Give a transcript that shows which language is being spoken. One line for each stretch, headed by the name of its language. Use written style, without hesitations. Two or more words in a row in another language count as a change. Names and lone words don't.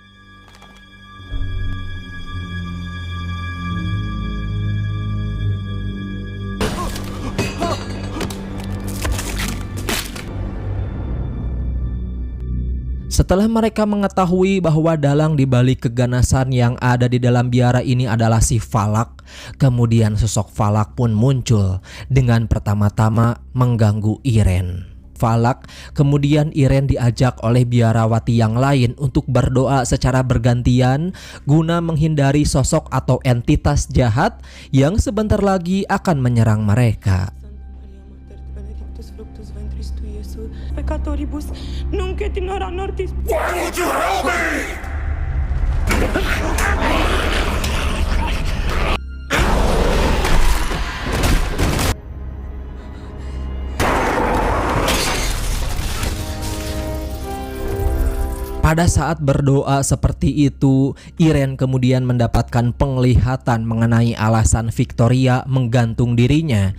Indonesian: Setelah mereka mengetahui bahwa dalang di balik keganasan yang ada di dalam biara ini adalah si Valak, kemudian sosok Valak pun muncul dengan pertama-tama mengganggu Irene. Valak, kemudian Irene diajak oleh biarawati yang lain untuk berdoa secara bergantian guna menghindari sosok atau entitas jahat yang sebentar lagi akan menyerang mereka.
Latin: Peccatoribus, nunc et in hora mortis.
English: Why won't you help me?
Indonesian: Pada saat berdoa seperti itu, Irene kemudian mendapatkan penglihatan mengenai alasan Victoria menggantung dirinya.